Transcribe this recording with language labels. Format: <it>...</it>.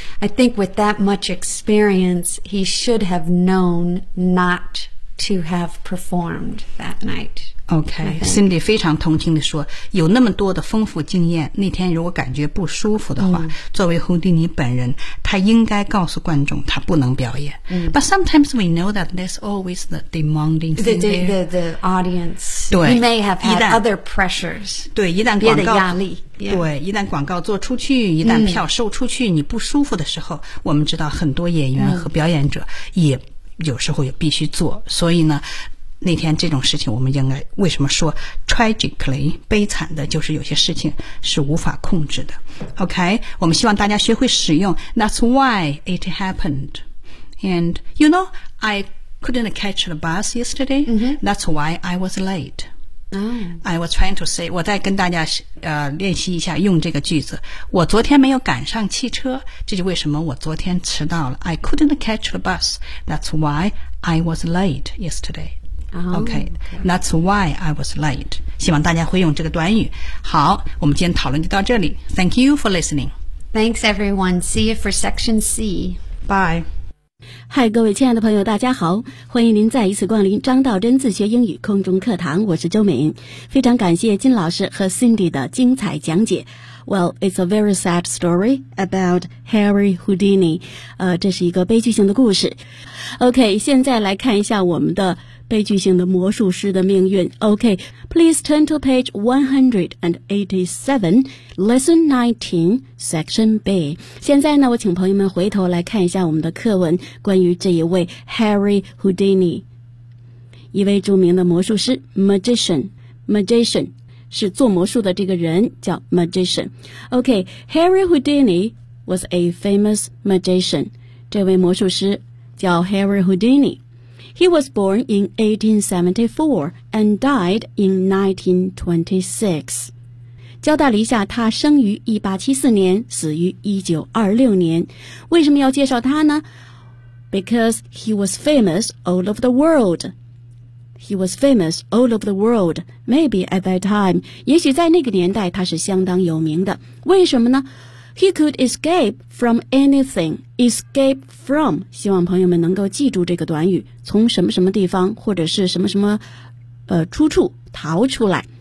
<en>I think with that much experience, he should have known not to have performed that night.</en> <zh>Okay, Cindy 非常同情地说，有那么多的丰富经验，那天如果感觉不舒服的话，作为胡迪尼本人，他应该告诉观众他不能表演。</zh> <en>But sometimes we know that there's always the demanding thing there. The audience.</en> <zh>对。</zh> <en>He may have had other pressures.</en> <zh>对，一旦广告。别的压力。对，一旦广告做出去，一旦票售出去，你不舒服的时候，我们知道很多演员和表演者也有时候也必须做，所以呢那天这种事情我们应该为什么说 tragically 悲惨的，就是有些事情是无法控制的。 OK, 我们希望大家学会使用</zh> <en>That's why it happened. And you know, I couldn't catch the bus yesterday. That's why I was late. I was trying to say,</en> <zh>我再跟大家练习一下用这个句子。我昨天没有赶上汽车，这就为什么我昨天迟到了。</zh> <en>I couldn't catch the bus. That's why I was late yesterday. Okay, that's why I was late.</en> <zh>希望大家会用这个短语。好，我们今天讨论就到这里。</zh> <en>Thank you for listening. Thanks, everyone. See you for Section C. Bye.</en> <zh>Hi, 各位亲爱的朋友，大家好，欢迎您再一次光临张道真自学英语空中课堂。我是周敏，非常感谢金老师和 Cindy 的精彩讲解。</zh> <en>Well, it's a very sad story about Harry Houdini.</en> <zh>这是一个悲剧性的故事。Okay, 现在来看一下我们的悲剧性的魔术师的命运。</zh> <en>Okay, please turn to page 187, lesson 19, section B.</en> <zh>现在呢，我请朋友们回头来看一下我们的课文，关于这一位 Harry Houdini, 一位著名的魔术师 magician 是做魔术的这个人叫 magician.</zh> <en>Okay, Harry Houdini was a famous magician.</en> <zh>这位魔术师叫</zh> <en>Harry Houdini. He was born in 1874 and died in 1926.</en> <zh>交代了一下，他生于1874年，死于1926年。为什么要介绍他呢？</zh> <en>Because he was famous all over the world. He was famous all over the world. Maybe at that time.</en> <zh>也许在那个年代他是相当有名的。为什么呢？</zh> <en>He could escape from anything. Escape from.</en> <zh>希望朋友们能够记住这个短语，从什么什么地方或者是什么什么出处逃出来。</zh>